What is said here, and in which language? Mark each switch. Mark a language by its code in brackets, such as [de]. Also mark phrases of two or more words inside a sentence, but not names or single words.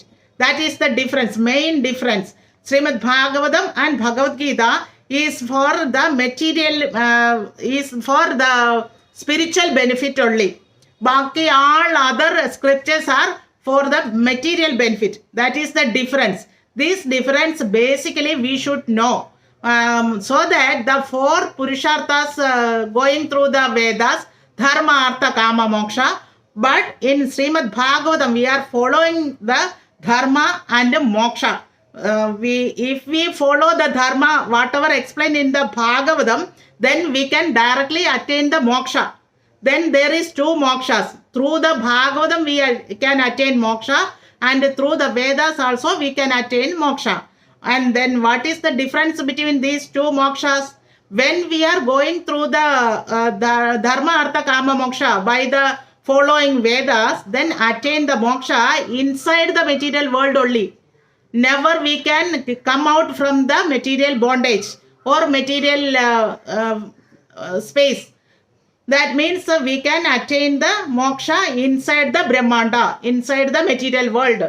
[en] That is the difference, main difference. SRIMAD BHAGAVATHAM and Bhagavad Gita is for the material, is for the spiritual benefit only. Baki all other scriptures are for the material benefit. That is the difference. This difference basically we should know. So that the 4 Purusharthas going through the Vedas, [sa] dharmārtha-kāma-mokṣāṇāṁ, [en] but in Srimad Bhagavatam we are following the dharma and moksha. If we follow the dharma, whatever explained in the Bhagavatam, then we can directly attain the moksha. Then there is 2 mokshas. Through the Bhagavatam we can attain moksha, and through the Vedas also we can attain moksha. And then what is the difference between these 2 mokshas? When we are going through the dharmā-artha-kāma-mokṣā by the following Vedas, then attain the moksha inside the material world only. Never we can come out from the material bondage or material space. That means we can attain the moksha inside the Brahmanda, inside the material world.